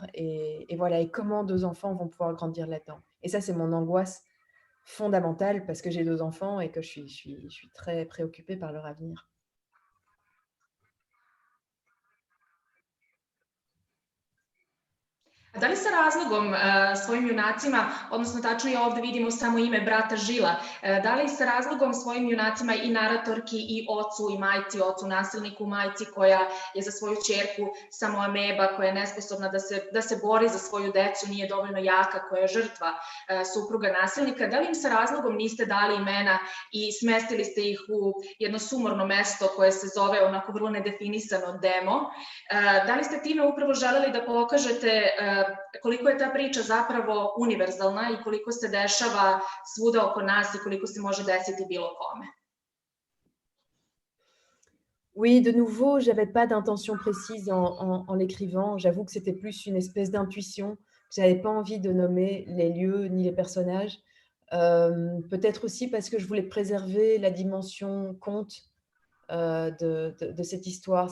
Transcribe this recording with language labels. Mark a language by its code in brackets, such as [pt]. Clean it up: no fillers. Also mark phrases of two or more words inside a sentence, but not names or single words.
[fr] Et voilà, et comment 2 enfants vont pouvoir grandir là-dedans. Et ça, c'est mon angoisse fondamentale parce que j'ai 2 enfants et que je suis très préoccupée par leur avenir. [sr] A Da li sa razlogom svojim junacima, odnosno tačnije ovde vidimo samo ime brata Žila, da li sa razlogom svojim junacima i naratorki i ocu i majci, ocu nasilniku, majci koja je za svoju ćerku samo ameba, koja je nesposobna da se bori za svoju decu, nije dovoljno jaka, koja je žrtva supruga nasilnika, da li im sa razlogom niste dali imena i smestili ste ih u jedno sumorno mesto koje se zove onako vrlo nedefinisano demo? Da li ste time upravo želeli da pokažete koliko je ta priča zapravo univerzalna i koliko se dešava svuda oko nas i koliko se može desiti bilo kome? [fr] Oui, de nouveau, j'avais pas d'intention précise en l'écrivant. J'avoue que c'était plus une espèce d'intuition. J'avais pas envie de nommer les lieux ni les personnages. Peut-être aussi parce que je voulais préserver la dimension conte de cette histoire.